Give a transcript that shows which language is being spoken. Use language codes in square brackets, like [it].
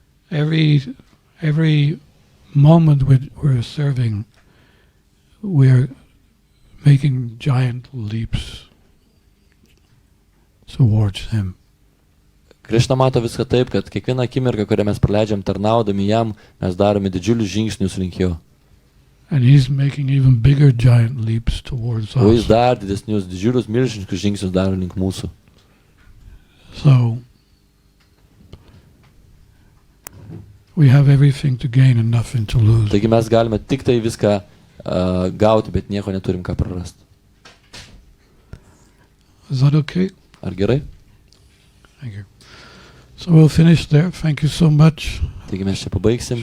[en] Every moment we're serving, we're making giant leaps towards Him. [lt] Krishna mato viską taip, kad kiekvieną akimirką, kurią mes praleidžiam tarnaudami jam, mes darome didžiulius žingsnius link jo. [en] And He's making even bigger giant leaps towards [lt] O jis [en] us. [lt] dar didesnius, didžiulius, milžiniškus žingsnius daro link mūsų. [en] So we have everything to gain and nothing to lose. [lt] Taigi mes galime tik tai viską gauti, bet nieko neturim ką prarasti. [en] Is that okay? [lt] Ar gerai? [en] Thank you. So we'll finish there. Thank you so much. [lt] Taigi mes čia pabaigsim.